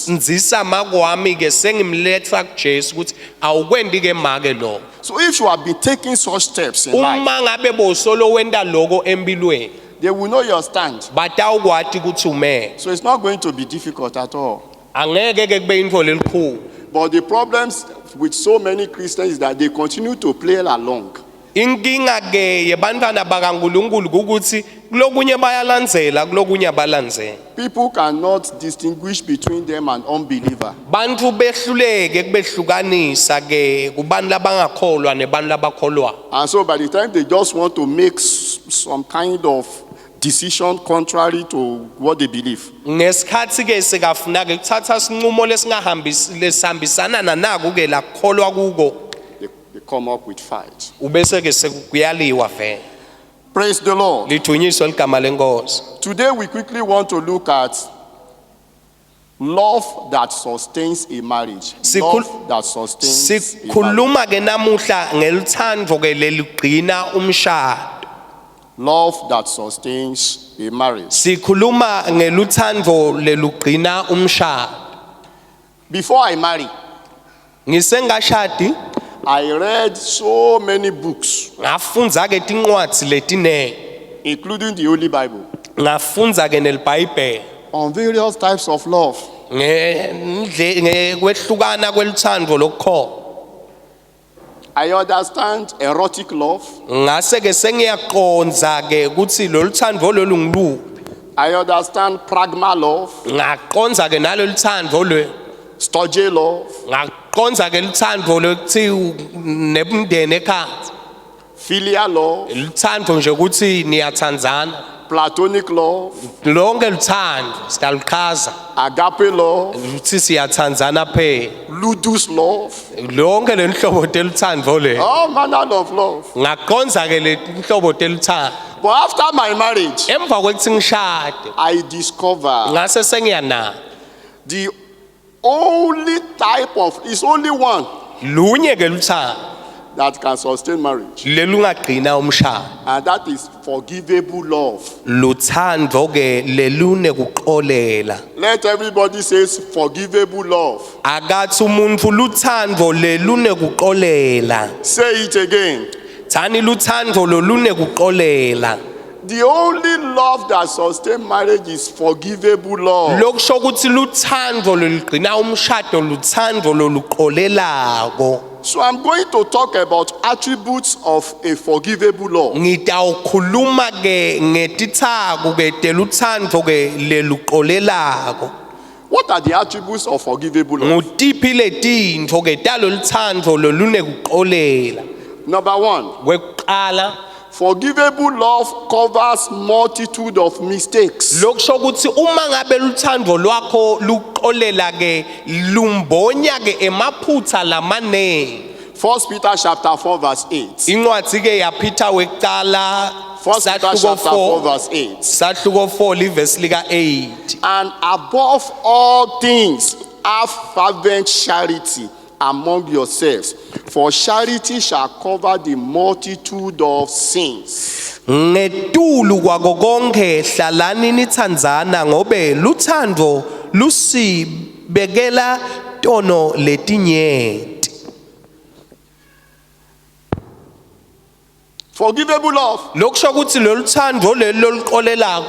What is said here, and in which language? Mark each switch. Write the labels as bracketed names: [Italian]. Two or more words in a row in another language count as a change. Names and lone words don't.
[English] So if you have been taking such steps in life, they will know your stand. So it's not going to be difficult at all. But the problems with so many Christians is that they continue to play along. [Swati] inkinga ke yebantwana bakaNkulunkulu ukuthi kulokunye bayalandzela kulokunye abalandzela. [English] People cannot distinguish between them and unbeliever. [Swati] Bantu behluleke kubehlukanisa ke kubantu labangakholwa nebantu labakholwa. [English] And so by the time they just want to make some kind of decision contrary to what they believe, [Swati] Ngesikhathi ke sekafuna ke kuthatha isinqumo lesihambisana nanaku ke lakholwa kuko [English] they come up with fight. [Swati] ubese ke sekuyaliwa vele. [English] Praise the Lord. [Swati] Lithunyiswe ligama lenkosi. [English] Today we quickly want to look at love that sustains a marriage. Love that sustains a marriage. [Swati] Sikhuluma ke namuhla ngeluthando ke leligcina umshado. [English] Love that sustains a marriage. [Swati] Sikhuluma ngeluthando lelugcina umshado. [English] Before I marry, [Swati] Ngisengashadi [English] I read so many books, [Swati] ngafundza ke tincwadzi letinengi, [English] including the Holy Bible, [Swati] ngafundza ke nelibhayibheli [English] on various types of love. [Swati] kwehlukana kweluthando lokukhona. [English] I understand erotic love. [Swati] Ngase ke sengiyaqonza ke ukuthi loluthando lolu ngiluphi. [English] I understand pragma love, [Swati] Ngaqonza ke naloluthando [English] storge love, [Swati] ngaqonza ke luthando lokuthi nebundene ekhaya. [English] filial love, [Swati] Luthando nje ukuthi niyathandzana. [English] platonic love, [Swati] Lonke luthando siyaluchaza [English] agape love, [Swati] ukuthi siyathandzana phela. [English] ludus love, [Swati] Lonke lenhlobo teluthando le. [English] all manner of love. [Swati] Ngaqonza ke lenhlobo teluthando. [English] But after my marriage, [Swati] Emva kwekuthi ngishade [English] I discover [Swati] ngase sengiyana [English] the only type of, is only one [Swati] lunye ke luthando [English] that can sustain marriage, [Swati] lelungagcina umshado. [English] and that is forgivable love. [Swati] Luthando ke lelune kuxolela. [English] Let everybody say forgivable love. [Swati] Akathi umuntu luthando lelune kuxolela. [English] Say it again. [Swati] Thani luthando lolune kuxolela. [English] The only love that sustains marriage is forgivable love. [Swati] Lokusho ukuthi luthando lolugcina umshado luthando loluxolelako. [English] So I'm going to talk about attributes of a forgivable love. [Swati] Ngitawukhuluma ke ngetithako ke teluthando ke leluxolelako. [English] What are the attributes of forgivable love? [Swati] Ngutiphi letintfo ke taloluthando lolune kuxolela. [English] Number one, [Swati] Kwekuqala [English] forgivable love covers multitude of mistakes. [Swati] lokusho ukuthi uma ngabe luthando lwakho luxolela ke lumbonya ke emaphutha lamanengi. [English] 1 Peter chapter 4 verse 8. [Swati] Incwadi ke yaPeter wekuqala [English] 1 Peter chapter 4 verse 8. [Swati] sahluko 4 livesi lika 8. [English] And above all things, have fervent charity among yourselves, for charity shall cover the multitude of sins. [Swati] Ngetulu kwako konke hlalani nithandzana ngobe luthando lusibekela tono letinyeti. [English] Forgivable love [Swati] Lokusho ukuthi loluthando loluxolelako